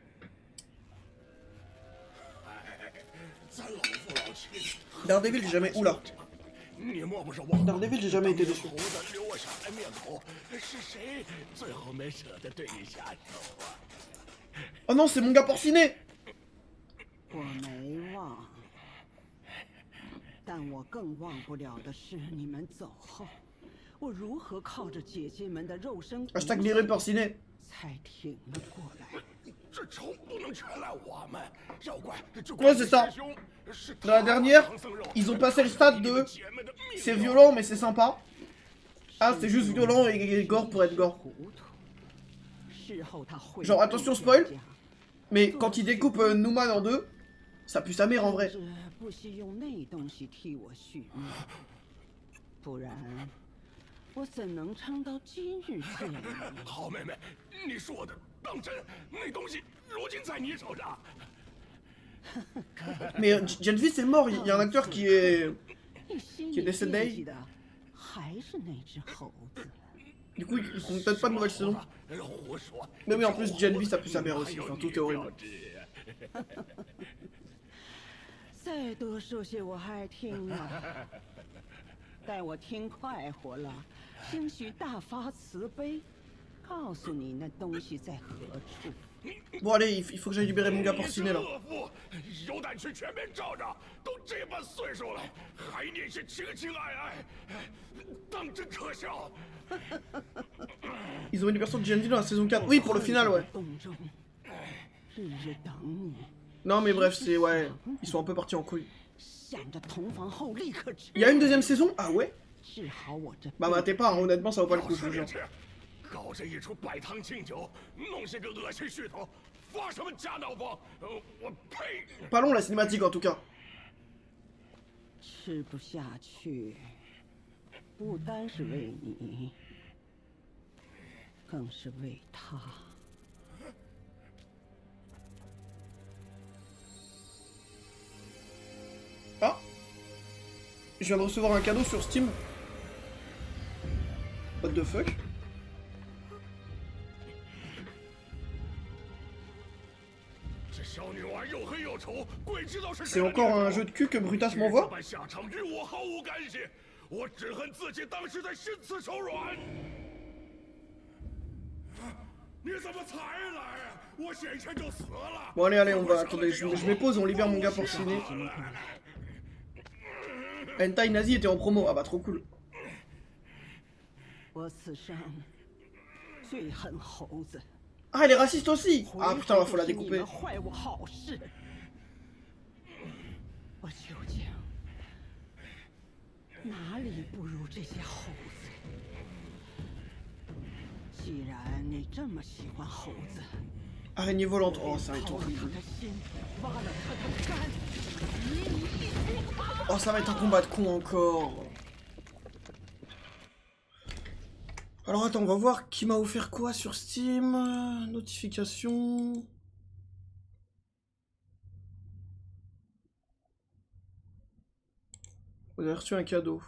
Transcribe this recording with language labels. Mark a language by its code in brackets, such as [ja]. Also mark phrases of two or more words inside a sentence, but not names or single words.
[fr] Daredevil, j'ai jamais. Oula. Daredevil, j'ai jamais été déçu. Oh non, c'est mon gars porciné. [zh] 我没忘，但我更忘不了的是你们走后，我如何靠着姐姐们的肉身骨 [fr] Hashtag viré porciné. [zh] 才挺了过来。这仇不能全赖我们，要怪就 [fr] Ouais, c'est ça. Dans la dernière, ils ont passé le stade de c'est violent mais c'est sympa. Ah, c'est juste violent et gore pour être gore. [zh] 糊涂，事后他会 [fr] Genre, attention spoil, mais quand ils découpent Newman en deux, ça pue sa mère en vrai. [zh] 不惜用那东西替我续命，不然我怎能撑到今日见你？好妹妹，你说的当真？那东西如今在你手上。 [fr] Mais Genvi c'est mort, il y a un acteur qui est [zh] 你心 [fr] qui est [zh] 里 [fr] décédé. [zh] 惦记的还是那只猴子。 [fr] Du coup, ils font peut-être pas de nouvelle saison. [zh] 胡说！ [fr] Mais oui, en plus, Genvi ça pue sa mère aussi, enfin tout est horrible. [zh] 再多说些我还听啊，待我听快活了，兴许大发慈悲，告诉你那东西在何处。 [fr] Bon allez, il faut que j'aille libérer mon gars porciné là. [zh] 恶妇有胆去全面照着，都这般岁数了，还念些情情爱爱，当真可笑。 [fr] Ils ont une version de Genvi dans la saison 4. Oui, pour le final, ouais. [zh] 洞中，日日等你， [fr] Non, mais bref, c'est... Ouais, ils sont un peu partis en couille. [zh] 想着同房后立刻治 [fr] Il y a une deuxième saison? Ah ouais? [zh] 治好我这。 [fr] Bah matez pas, hein, honnêtement, ça vaut pas le coup, je vous jure. [zh] 搞这一出摆汤敬酒，弄些个恶心噱头，发什么假闹疯？我呸！ [fr] Pas long la cinématique en tout cas. [zh] 吃不下去，不单是为你，更是为他。 [fr] Ah, je viens de recevoir un cadeau sur Steam. [en] What the fuck? [fr] C'est encore un jeu de cul que Brutas m'envoie? [zh] 下场与我毫无干系，我只恨自己当时在心慈手软。你怎么才来？我先前就死了。 [fr] Bon allez, allez, on va... Attendez, je mets pause, on libère mon gars porciné. Hentai Nazi était en promo, ah bah trop cool. [zh] 我此生最恨猴子。 [fr] Ah, elle est raciste aussi! Ah putain, bah, faut la [zh] 回头 [fr] découper. [zh] 是你们坏我好事。我究竟哪里不如这些猴子？既然你这么喜欢猴子， [fr] Araignée volante, oh ça va être [zh] 掏出 [fr] horrible. [zh] 他心，挖了他的肝，与你一同 [fr] Oh, ça va être un combat de con encore. Alors attends, on va voir qui m'a offert quoi sur Steam. Notification. Vous avez reçu un cadeau.